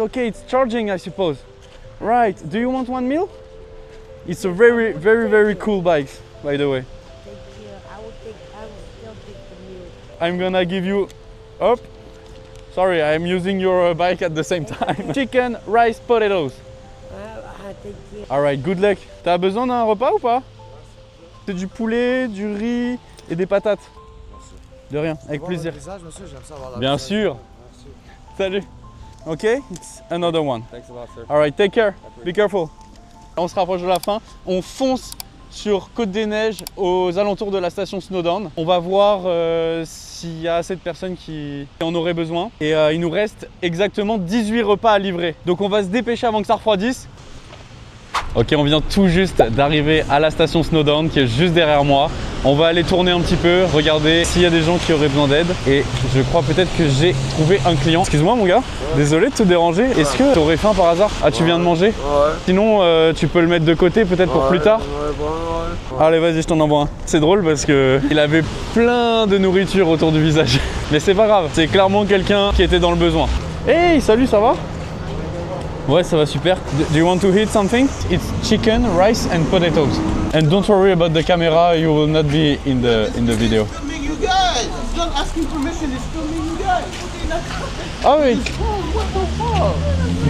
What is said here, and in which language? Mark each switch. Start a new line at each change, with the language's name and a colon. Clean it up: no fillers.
English: Okay, it's charging, I suppose. Right. Do you want one meal? It's a very, very, very cool bike, by the way. Thank you. I will still take the meal. I'm gonna give you up. Sorry, I'm using your bike at the same time. Chicken, rice, potatoes. Thank you. Alright, good luck.
French: T'as besoin d'un repas ou pas? C'est du poulet, du riz et des patates. De rien, avec plaisir. Bien sûr. Salut.
English: Ok, it's another one. Alright, take care. Be careful.
French: On se rapproche de la fin. On fonce sur Côte des Neiges, aux alentours de la station Snowdon. On va voir s'il y a assez de personnes qui en auraient besoin. Et il nous reste exactement 18 repas à livrer. Donc on va se dépêcher avant que ça refroidisse. Ok, on vient tout juste d'arriver à la station Snowdon qui est juste derrière moi. On va aller tourner un petit peu, regarder s'il y a des gens qui auraient besoin d'aide. Et je crois peut-être que j'ai trouvé un client. Excuse-moi mon gars, désolé de te déranger. Est-ce que tu aurais faim par hasard? Ah, tu viens de manger? Ouais. Sinon, tu peux le mettre de côté peut-être pour plus tard. Allez, vas-y, je t'en envoie un. C'est drôle parce que il avait plein de nourriture autour du visage. Mais c'est pas grave, c'est clairement quelqu'un qui était dans le besoin. Hey, salut, ça va? Ouais, ça va super.
English: Do you want to eat something? It's chicken, rice and potatoes. And don't worry about the camera, you will not be in the video. Filming you guys. It's not asking permission. It's filming you guys. Oh, wait. What the fuck?